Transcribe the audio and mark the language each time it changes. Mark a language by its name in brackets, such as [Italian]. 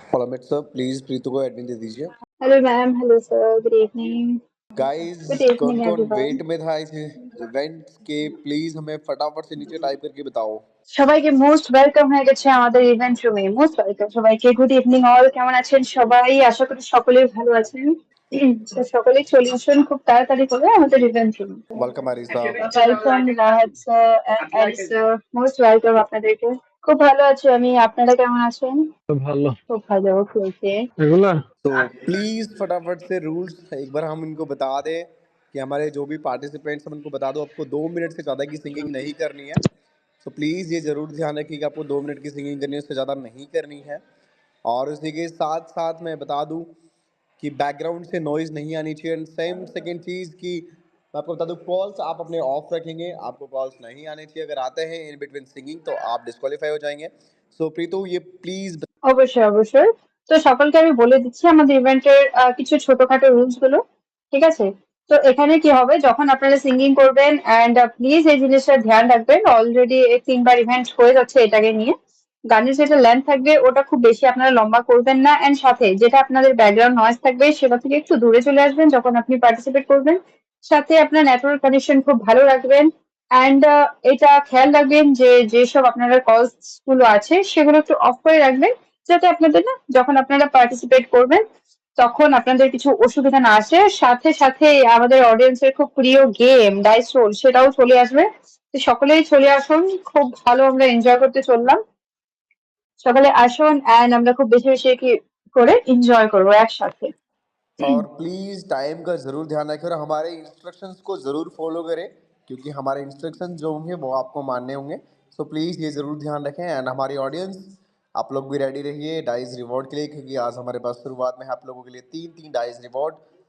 [Hindi] फॉलोमेट sir please Preetu को admin दे दीजिए। [English] Hello, ma'am. Hello, sir. Good evening. Good [Hindi] guys कौन [English] evening, [Hindi] कौन [English] everyone. [Hindi] वेट में था इस इवेंट के प्लीज हमें फटाफट से नीचे टाइप करके बताओ। [Bangla] সবাইকে মোস্ট ওয়েলকাম হয়ে গেছে আমাদের ইভেন্ট রুমে। মোস্ট ওয়েলকাম সবাইকে। Good evening all. কেমন আছেন সবাই? আশা করি সকলেই ভালো আছেন। তো সকলেই চলে আসুন খুব তাড়াতাড়ি করে আমাদের ইভেন্ট রুমে। [Hindi] Welcome arisa. [Bangla] Welcome Rahat sir and Aris sir. Most welcome আপনাদেরকে। খুব ভালো আছি আমি। আপনারা কেমন আছেন? ভালো খুব ভালো। ওকে। এগুলা [Hindi] तो प्लीज फटाफट से रूल्स एक बार हम इनको बता दें कि हमारे जो भी पार्टिसिपेंट्स हम उनको बता दो आपको 2 मिनट से ज़्यादा की सिंगिंग नहीं करनी है। तो प्लीज़ ये ज़रूर ध्यान रखिए कि आपको 2 मिनट की सिंगिंग करनी है, उससे ज़्यादा नहीं करनी है। और उसी के साथ साथ मैं बता दूं कि बैकग्राउंड से नॉइज़ नहीं आनी चाहिए। एंड सेम सेकेंड चीज़ कि मैं आपको बता दूं कॉल्स आप अपने ऑफ रखेंगे, आपको कॉल्स नहीं आने चाहिए। अगर आते हैं इन बिटवीन सिंगिंग तो आप डिस्क्वालीफाई हो जाएंगे। सो प्रीतु ये प्लीज़। [Bangla] অবশ্যই অবশ্যই। তো সকলকে আমি বলে দিচ্ছি আমাদের ইভেন্টের কিছু ছোটখাটো রুলস গুলো। ঠিক আছে? তো এখানে কি হবে যখন আপনারা সিঙ্গিং করবেন এন্ড প্লিজ এই জিনিসটা ধ্যান রাখবেন। অলরেডি 3বার ইভেন্ট হয়ে যাচ্ছে এটাকে নিয়ে। গানের যেটা লেন্থ থাকবে ওটা খুব বেশি আপনারা লম্বা করবেন না এন্ড সাথে যেটা আপনাদের ব্যাকগ্রাউন্ড নয়েজ থাকবে সেটা থেকে একটু দূরে চলে আসবেন যখন আপনি পার্টিসিপেট করবেন। সাথে আপনার নেটওয়ার্ক কানেকশন খুব ভালো রাখবেন এন্ড এটা খেয়াল রাখবেন যে যেসব আপনারা কলস গুলো আছে সেগুলো একটু অফ করে রাখবেন যাতে আপনাদের না যখন আপনারা পার্টিসিপেট করবেন তখন আপনাদের কিছু অসুবিধা না আসে। সাথে সাথে আমাদের অডিয়েন্সের খুব প্রিয় গেম ডাইস রোল সেটাও চলে আসবে। তো সকলেই চলে আসুন। খুব ভালো আমরা এনজয় করতে চললাম। সকালে আসুন এন্ড আমরা খুব বেশি বেশি কি করে এনজয় করবো একসাথে। [Hindi] और प्लीज़ टाइम का ज़रूर ध्यान रखें और हमारे इंस्ट्रक्शंस को ज़रूर फॉलो करें क्योंकि हमारे इंस्ट्रक्शंस जो होंगे वो आपको मानने होंगे। सो प्लीज़ ये ज़रूर ध्यान रखें। एंड हमारी ऑडियंस आप लोग भी रेडी रहिए डाइस रिवॉर्ड के लिए क्योंकि आज हमारे पास शुरुआत में आप लोगों के लिए 3 3 डाइस रिवॉर्ड।